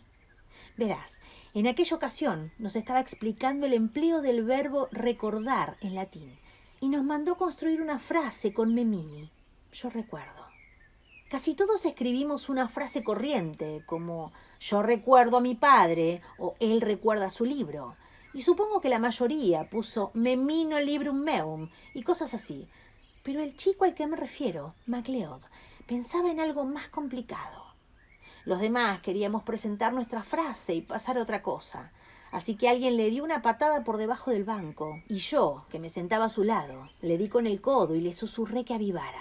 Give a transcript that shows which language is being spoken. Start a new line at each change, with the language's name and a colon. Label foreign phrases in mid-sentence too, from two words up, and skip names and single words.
Spanish: Verás, en aquella ocasión nos estaba explicando el empleo del verbo recordar en latín, y nos mandó construir una frase con memini, yo recuerdo. Casi todos escribimos una frase corriente, como «yo recuerdo a mi padre» o «él recuerda su libro». Y supongo que la mayoría puso
Latin: «memino librum meum»
Spanish: y cosas así. Pero el chico al que me refiero, MacLeod, pensaba en algo más complicado. Los demás queríamos presentar nuestra frase y pasar a otra cosa. Así que alguien le dio una patada por debajo del banco, y yo, que me sentaba a su lado, le di con el codo y le susurré que avivara.